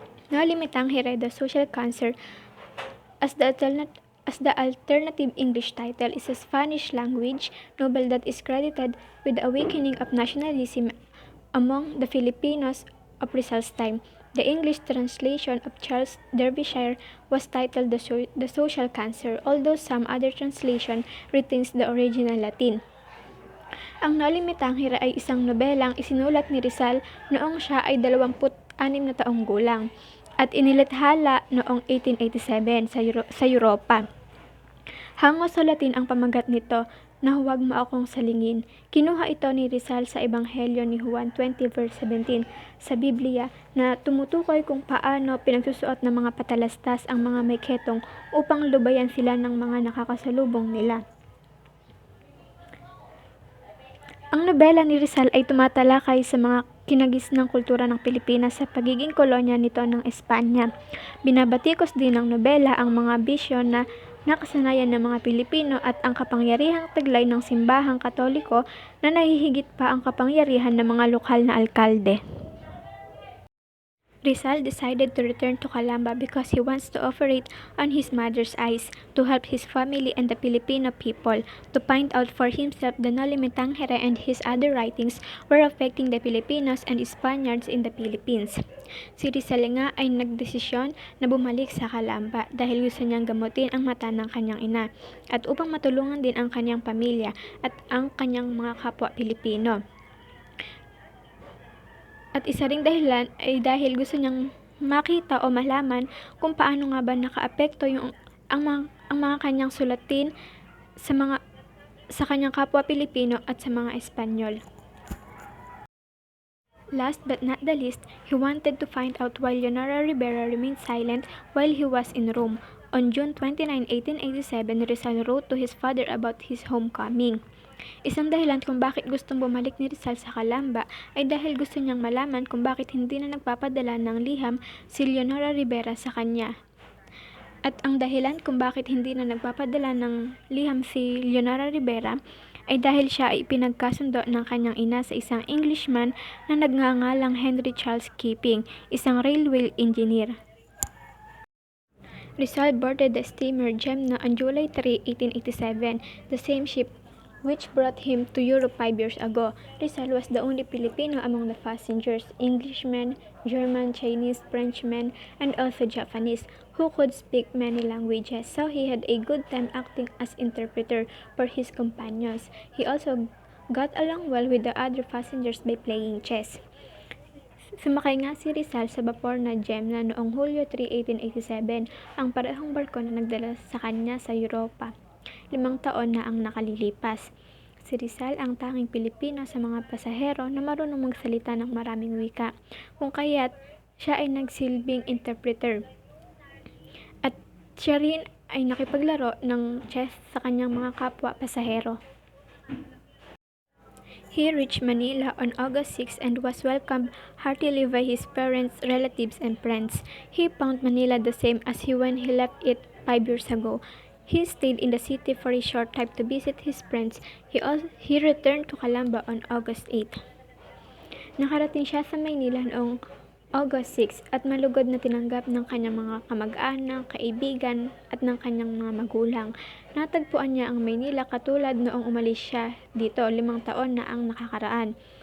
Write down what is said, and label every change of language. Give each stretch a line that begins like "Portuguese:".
English: Noli Me Tangere, the social cancer, as the alternative English title, is a Spanish language novel that is credited with the awakening of nationalism among the Filipinos of Rizal's time. The English translation of Charles Derbyshire was titled The Social Cancer, although some other translation retains the original Latin.
Filipino: Ang Noli Me Tangere ay isang nobelang isinulat ni Rizal noong siya ay 26 na taong gulang at inilathala noong 1887 sa Europa. Hango sa Latin ang pamagat nito na huwag mo akong salingin. Kinuha ito ni Rizal sa Ebanghelyo ni Juan 20 verse 17 sa Biblia, na tumutukoy kung paano pinagsusuot ng mga patalastas ang mga may ketong upang lubayan sila ng mga nakakasalubong nila. Ang nobela ni Rizal ay tumatalakay sa mga kinagis ng kultura ng Pilipinas sa pagiging kolonya nito ng Espanya. Binabatikos din ng nobela ang mga bisyo na nakasanayan ng mga Pilipino at ang kapangyarihang taglay ng simbahang Katoliko na nahihigit pa ang kapangyarihan ng mga lokal na alkalde.
English: Rizal decided to return to Calamba because he wants to operate on his mother's eyes, to help his family and the Filipino people, to find out for himself the Noli Me Tangere and his other writings were affecting the Filipinos and Spaniards in the Philippines.
Filipino: Si Rizal nga ay nagdesisyon na bumalik sa Calamba dahil gusto niyang gamutin ang mata ng kanyang ina at upang matulungan din ang kanyang pamilya at ang kanyang mga kapwa Pilipino. At isa ring dahilan ay dahil gusto niyang makita o malaman kung paano nga ba nakaapekto ang mga kanyang sulatin sa kanyang kapwa Pilipino at sa mga Espanyol.
English: Last but not the least, he wanted to find out why Leonora Rivera remained silent while he was in Rome. On June 29, 1887, Rizal wrote to his father about his homecoming.
Filipino: Isang dahilan kung bakit gustong bumalik ni Rizal sa Calamba ay dahil gusto niyang malaman kung bakit hindi na nagpapadala ng liham si Leonora Rivera sa kanya. At ang dahilan kung bakit hindi na nagpapadala ng liham si Leonora Rivera ay dahil siya ay pinagkasundo ng kanyang ina sa isang Englishman na nagngangalang Henry Charles Keeping, isang railway engineer.
English: Rizal boarded the steamer Gemna on July 3, 1887, the same ship which brought him to Europe 5 years ago. Rizal was the only Filipino among the passengers, Englishmen, German, Chinese, Frenchmen, and also Japanese, who could speak many languages, so he had a good time acting as interpreter for his companions. He also got along well with the other passengers by playing chess.
Filipino: Sumakay nga si Rizal sa bapor na Gemna noong Hulyo 3, 1887, ang parehong barko na nagdala sa kanya sa Europa. 5 taon na ang nakalilipas. Si Rizal ang tanging Pilipino sa mga pasahero na marunong magsalita ng maraming wika, kung kaya't siya ay nagsilbing interpreter. At siya rin ay nakipaglaro ng chess sa kanyang mga kapwa pasahero.
English: He reached Manila on August 6 and was welcomed heartily by his parents, relatives, and friends. He found Manila the same as when he left it 5 years ago. He stayed in the city for a short time to visit his friends. He returned to Calamba on August 8.
Filipino: Nakarating siya sa Maynila noong August 6 at malugod na tinanggap ng kanyang mga kamag-anak, kaibigan at ng kanyang mga magulang. Natagpuan niya ang Maynila katulad noong umalis siya dito 5 taon na ang nakakaraan.